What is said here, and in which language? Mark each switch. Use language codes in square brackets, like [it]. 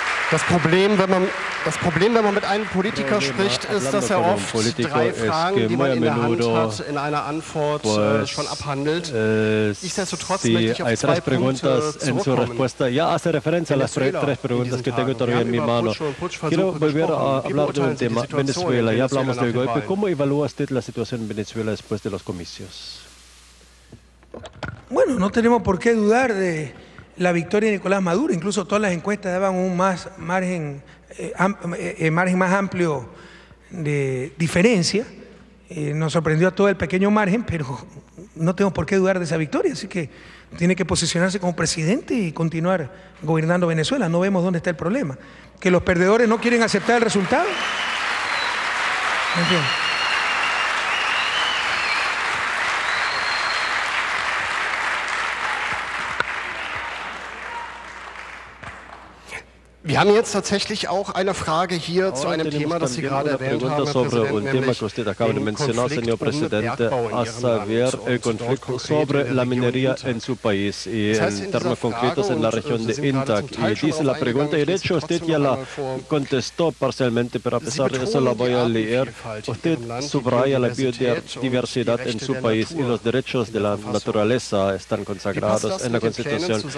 [de] Das Problem, wenn man mit einem Politiker spricht, ist, dass er oft 3 Fragen, die man in der Hand hat, in einer Antwort schon abhandelt. Nichtsdestotrotz möchte ich auf 2 Punkte zurückkommen. [es] Ya hace referencia a las 3 preguntas que tengo todavía en mi mano. Quiero volver a hablar del tema Venezuela. Ya hablamos del golpe. ¿Cómo evalúa usted la situación en Venezuela después de los comicios? Bueno, no tenemos por qué dudar de la victoria de Nicolás Maduro. Incluso todas las encuestas daban un margen más amplio de diferencia. Nos sorprendió a todo el pequeño margen, pero no tenemos por qué dudar de esa victoria. Así que tiene que posicionarse como presidente y continuar gobernando Venezuela. No vemos dónde está el problema. Que los perdedores no quieren aceptar el resultado. ¿Entiendes? [de] Wir haben jetzt tatsächlich auch eine Frage hier zu einem Thema, das Sie gerade erwähnt haben, Herr Präsident, nämlich den Konflikt um Bergbau in Ihrem Land und [es] sobre la minería en su país y en términos concretos en la región de Intac. Y dice la pregunta, y de hecho usted ya la contestó parcialmente, pero a pesar de eso la voy a leer. Usted subraya la biodiversidad en su país y los derechos de la naturaleza están consagrados en la Constitución.